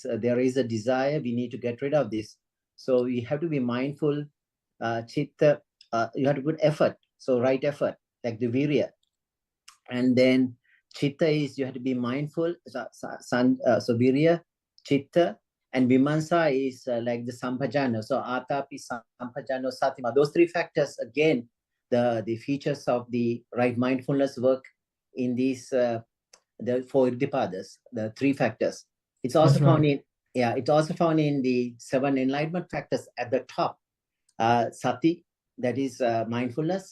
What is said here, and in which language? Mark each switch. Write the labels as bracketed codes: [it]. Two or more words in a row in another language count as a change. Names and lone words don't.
[en] There is a desire, we need to get rid of this. So you have to be mindful, chitta, you have to put effort. So right effort, like the virya. And then chitta is you have to be mindful. So virya, chitta, and vimansa is like the sampajano. [pi] So atapi, sampajano, satima. [en] Those 3 factors, again, the features of the right mindfulness work in these the 4 irdipadas, the 3 factors. It's also found in, it's also found in the 7 enlightenment factors at the top. Sati, that is mindfulness.